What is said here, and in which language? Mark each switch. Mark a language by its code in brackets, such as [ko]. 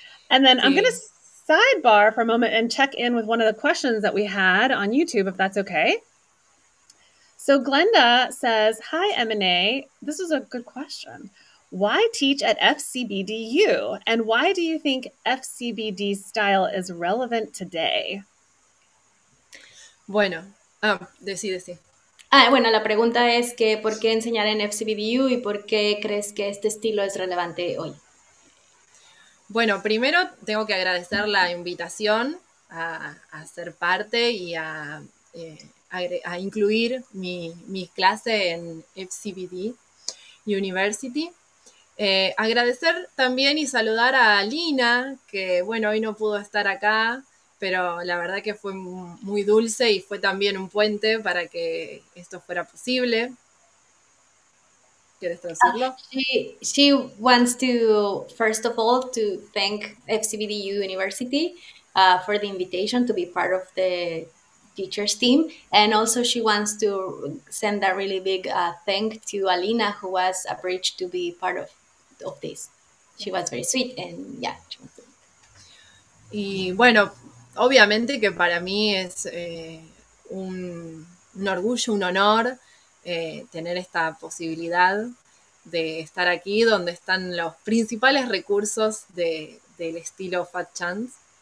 [en] And then I'm going to sidebar for a moment and check in with one of the questions that we had on YouTube, if that's okay. So Glenda says, hi, Emine. This is a good question. Why teach at FcbdU? And why do you think FcbD style is relevant today? [es] Bueno, decí. Bueno, la pregunta es que ¿por qué enseñar en FcbdU y por qué crees que este estilo es relevante hoy? Bueno, primero tengo que agradecer la invitación a ser parte y a incluir mi clase en FcbD University. Agradecer también y saludar a Lina, que bueno, hoy no pudo estar acá, pero la verdad que fue muy dulce y fue también un puente para que esto fuera posible. ¿Quieres traducirlo? [en] She wants to, first of all, to thank FcbdU University for the invitation to be part of the teachers team, and also she wants to send a really big thank to Alina, who was a bridge to be part of this. She was very sweet, and yeah. [es] Y bueno, obviamente que para mí es un orgullo, un honor tener esta posibilidad de estar aquí, donde están los principales recursos del estilo Fat Chance.